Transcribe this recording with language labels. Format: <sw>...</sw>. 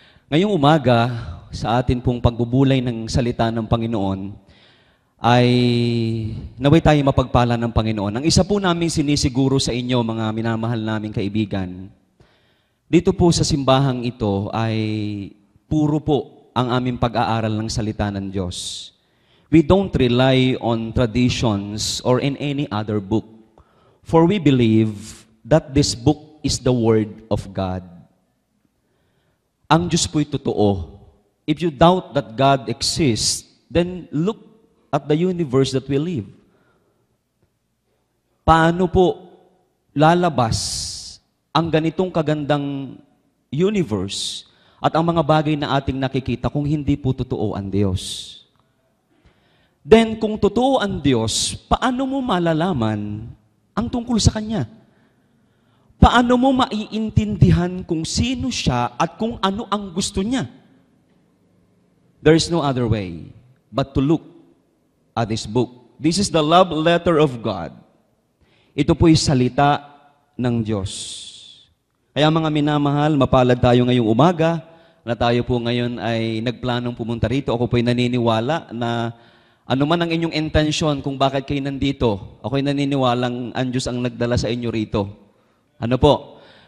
<tl>Ngayong umaga, sa atin pong pagbubulay ng salita ng Panginoon, ay naway tayo mapagpala ng Panginoon. Ang isa po namin sinisiguro sa inyo, mga minamahal naming kaibigan, dito po sa simbahang ito ay puro po ang aming pag-aaral ng salita ng Diyos.</tl> <en>We don't rely on traditions or in any other book, for we believe that this book is the Word of God.</en> <tl>Ang Diyos po'y totoo.</tl> <en>If you doubt that God exists, then look at the universe that we live.</en> <tl>Paano po lalabas ang ganitong kagandang universe at ang mga bagay na ating nakikita kung hindi po totoo ang Diyos? Then, kung totoo ang Diyos, paano mo malalaman ang tungkol sa Kanya? Paano mo maiintindihan kung sino siya at kung ano ang gusto niya?</tl> <en>There is no other way but to look at this book. This is the love letter of God.</en> <tl>Ito po'y salita ng Diyos. Kaya mga minamahal, mapalad tayo ngayong umaga na tayo po ngayon ay nagplanong pumunta rito. Ako po'y naniniwala na ano man ang inyong intensyon kung bakit kayo nandito, ako'y naniniwalang ang Diyos ang nagdala sa inyo rito. Ano po?</tl>